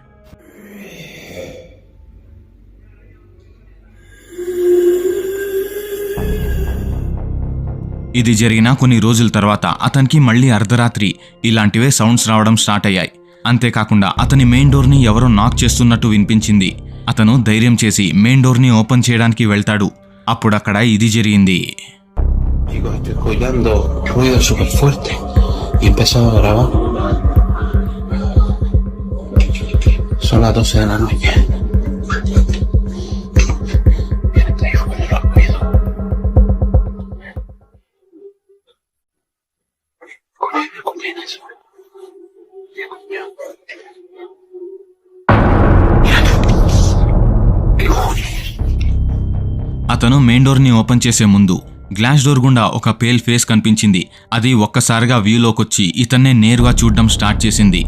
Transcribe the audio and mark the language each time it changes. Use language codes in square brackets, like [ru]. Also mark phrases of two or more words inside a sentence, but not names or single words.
[te] ఇది జరిగిన కొన్ని రోజుల తర్వాత అతనికి మళ్ళీ అర్ధరాత్రి ఇలాంటివే సౌండ్స్ రావడం స్టార్ట్ అయ్యాయి. అంతేకాకుండా అతని [en] main doorని [te] ఎవరో నాక్ చేస్తున్నట్టు వినిపించింది. అతను ధైర్యం చేసి [en] main doorని open [te] చేయడానికి వెళ్తాడు. అప్పుడక్కడ ఇది జరిగింది. [es] Chicos, estoy escuchando ruido súper fuerte y empezaba a grabar. Son las 12 de la noche. Está ahí fuera los ruidos. Escuchen eso. [te] అతను [en] main doorని open [te] చేసే ముందు [en] glass door [te] గుండా ఒక [en] pale face [te] కనిపించింది. అది ఒక్కసారిగా వ్యూలోకొచ్చి ఇతన్నే నేరుగా చూడడం స్టార్ట్ చేసింది.